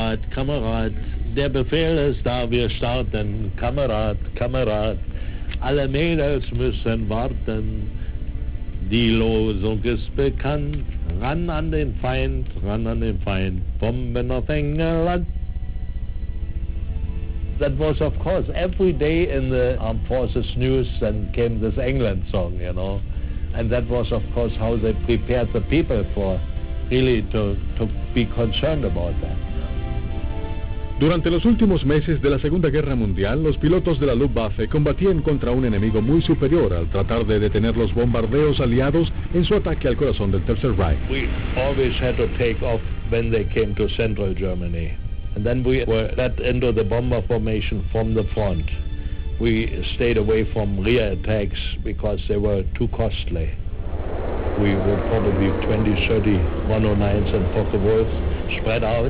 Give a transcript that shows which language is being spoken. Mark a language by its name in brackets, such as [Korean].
[German] Kamerad, der Befehl ist da, wir starten. Kamerad, alle Mädels müssen warten. Die Losung ist bekannt, ran an den Feind, Bomben auf England. [English] That was, of course, every day in the Armed Forces news, and came this England song, you know. And that was, of course, how they prepared the people for really to be concerned about that. [Spanish] Durante los últimos meses de la Segunda Guerra Mundial, los pilotos de la Luftwaffe combatían contra un enemigo muy superior al tratar de detener los bombardeos aliados en su ataque al corazón del Tercer Reich. [English] We always had to take off when they came to central Germany. And then we were led into the bomber formation from the front. We stayed away from rear attacks because they were too costly. We were probably 20, 30 109s and Focke-Wulfs spread out.